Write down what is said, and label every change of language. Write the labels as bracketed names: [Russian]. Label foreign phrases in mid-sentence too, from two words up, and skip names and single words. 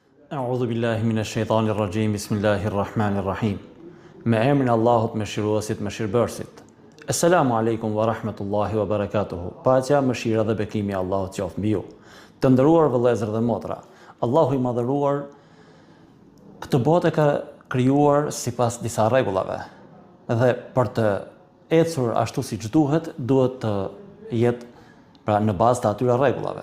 [Arabic] أعوذ بالله من الشيطان الرجيم. بسم الله الرحيم. [Albanian] Me emrin e Allahut mëshiruesit mëshirbërësit. [Arabic] السلام عليكم ورحمة الله وبركاته. [Albanian] Paqja, mëshira dhe bekimi i Allahut qoftë mbi ju. Të nderuar vëllezër dhe motra, Allahu i madhëruar këtë botë ka krijuar sipas disa rregullave. Dhe për të ecur ashtu siç duhet të jetë në bazë të atyre rregullave.